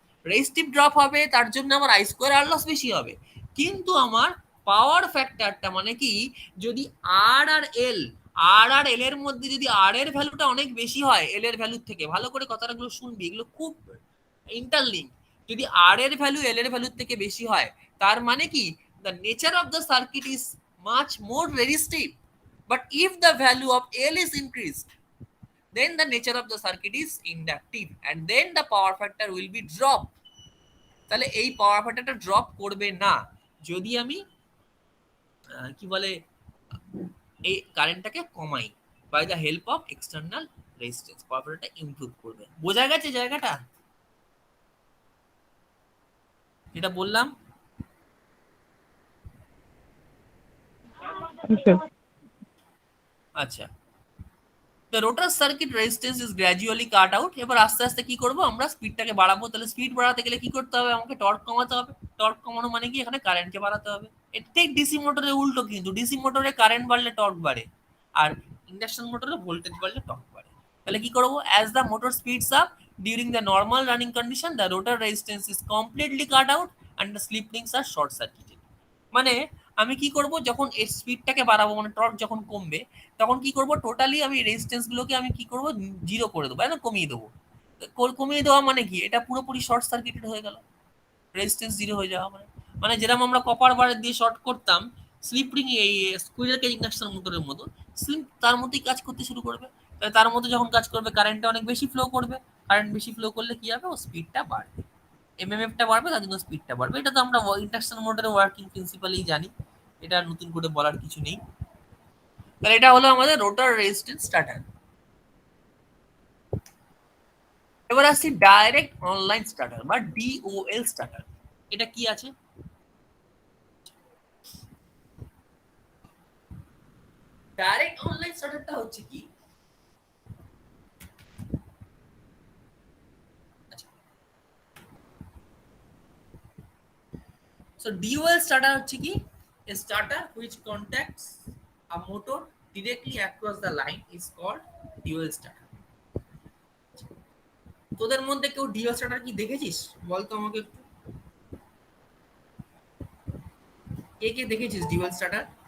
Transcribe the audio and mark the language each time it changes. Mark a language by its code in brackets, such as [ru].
[bn] Resistive drop হবে, তার জন্য আমার আই স্কোয়ার আর লস বেশি হবে, কিন্তু আমার পাওয়ার ফ্যাক্টরটা মানে কি, যদি আর আর এল আর আর এল এর মধ্যে যদি আর এর ভ্যালুটা অনেক বেশি হয় এল এর ভ্যালুর থেকে, ভালো করে কথাগুলো শুনবি, এগুলো খুব ইন্টারলিঙ্ক। যদি আর এর ভ্যালু এল এর ভ্যালুর থেকে বেশি হয়, তার মানে কি [en] the nature of the circuit is much more resistive. But if the value of L is increased, then the nature of the circuit is inductive and then the power factor will be dropped. [bn] তাহলে এই পাওয়ার ফ্যাক্টরটা drop করবে না যদি আমি কি বলে এই কারেন্টটাকে কমাই [en] By the help of external resistance. [bn] Power ফ্যাক্টরটা improve করবে। বোঝা গেছে জায়গাটা যেটা বললাম? [en] Yes, sir. আচ্ছা, the rotor circuit resistance is gradually cut out. [bn] এবার আস্তে আস্তে কি করব আমরা, স্পিডটাকে বাড়াবো। তাহলে স্পিড বাড়াতে গেলে কি করতে হবে, আমাকে টর্ক কমাতে হবে। টর্ক কমানো মানে কি, এখানে কারেন্টকে বাড়াতে হবে। এটা ঠিক ডিসি মোটরের উল্টো, কিন্তু ডিসি মোটরে কারেন্ট বাড়লে টর্ক বাড়ে, আর ইন্ডাকশন মোটরে ভোল্টেজ বাড়লে টর্ক বাড়ে। তাহলে কি করব, [en] as the motor speeds up during the normal running condition the rotor resistance is completely cut out and the slip rings are short circuited। [bn] মানে আমি কি করব, যখন এই স্পিডটাকে বাড়াবো মানে টর্ক যখন কমবে, তখন কি করব, টোটালি আমি রেজিস্ট্যান্স গুলোকে আমি কি করব, জিরো করে দেবো, না কমিয়ে দেবো। কমিয়ে দেওয়া মানে কি, এটা পুরোপুরি শর্ট সার্কিটেড হয়ে গেল। রেজিস্ট্যান্স জিরো হয়ে যাওয়া মানে, মানে যেরকম আমরা কপার ওয়্যার দিয়ে শর্ট করতাম, স্লিপ রিং এই স্কুইরেল কেজ ইন্ডাকশন মোটরের মতো, স্লিপ তার মধ্যেই কাজ করতে শুরু করবে। তাহলে তার মধ্যে যখন কাজ করবে কারেন্টটা অনেক বেশি ফ্লো করবে। কারেন্ট বেশি ফ্লো করলে কি হবে, ও স্পিডটা বাড়বে, এমএমএফটা বাড়বে, তার জন্য স্পিডটা বাড়বে। এটা তো আমরা ইন্ডাকশন মোটরের ওয়ার্কিং প্রিন্সিপালই জানি, এটা নতুন করে বলার কিছু নেই। তাহলে এটা হলো আমাদের রোটার রেজিস্ট্যান্স স্টার্টার। এবার আসছি ডাইরেক্ট অনলাইন স্টার্টার বা ডিওএল স্টার্টার। এটা কি আছে, ডাইরেক্ট অনলাইন স্টার্টারটা হচ্ছে কি, [en] So ডিওএল starter হচ্ছে কি, a starter which contacts a motor directly across the line is called dual starter। [bn] তোদের মধ্যে কেউ ডিওএল স্টার্টার কি দেখেছিস বলতো আমাকে একটু, কে কে দেখেছিস ডিওএল স্টার্টার?